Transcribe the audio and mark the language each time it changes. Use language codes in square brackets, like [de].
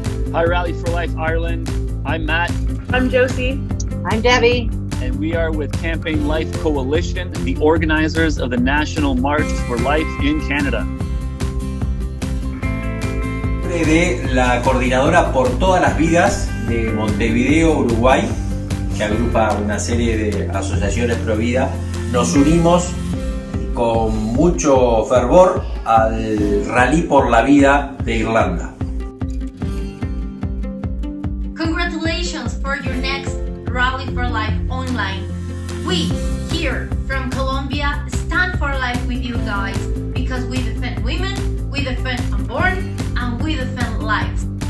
[en] Hi, Rally for Life Ireland. I'm Matt. I'm Josie. I'm Debbie. And we are with Campaign Life Coalition, the organizers of the National March for Life in Canada. [es] De la Coordinadora por Todas las Vidas de Montevideo, Uruguay, que agrupa una serie de asociaciones pro vida, nos unimos con mucho fervor al Rally por la Vida de Irlanda. [en] Congratulations for your next Rally for Life online. We, here from Colombia, stand for life with you guys because we defend women, we defend unborn, and we defend lives.